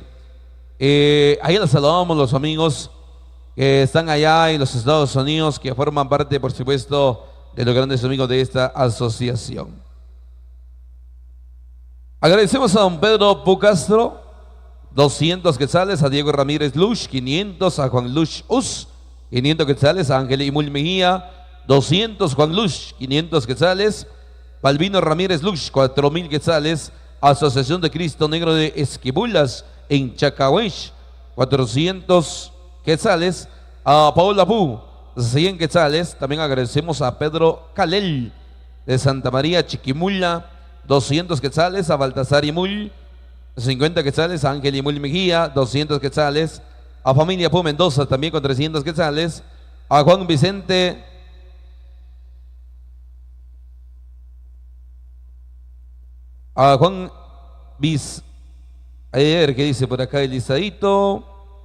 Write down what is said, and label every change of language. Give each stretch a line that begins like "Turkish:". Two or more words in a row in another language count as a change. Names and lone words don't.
Spanish: Ahí les saludamos los amigos que están allá en los Estados Unidos, que forman parte, por supuesto, de los grandes amigos de esta asociación. Agradecemos a don Pedro Pucastro, 200 quetzales, a Diego Ramírez Luch, 500, a Juan Luch Us, 500 quetzales, a Ángel Imul Mejía, 200, Juan Luch, 500 quetzales, Balbino Ramírez Luch, 4,000 quetzales, Asociación de Cristo Negro de Esquipulas en Chacahuech, 400 quetzales, a Paola Pu, 100 quetzales. También agradecemos a Pedro Calel de Santa María Chiquimula, 200 quetzales, a Baltasar Imul, 50 quetzales, a Ángel Imul Mejía, 200 quetzales, a Familia Pu Mendoza también con 300 quetzales, a Juan Vicente a ver qué dice por acá el Lisadito.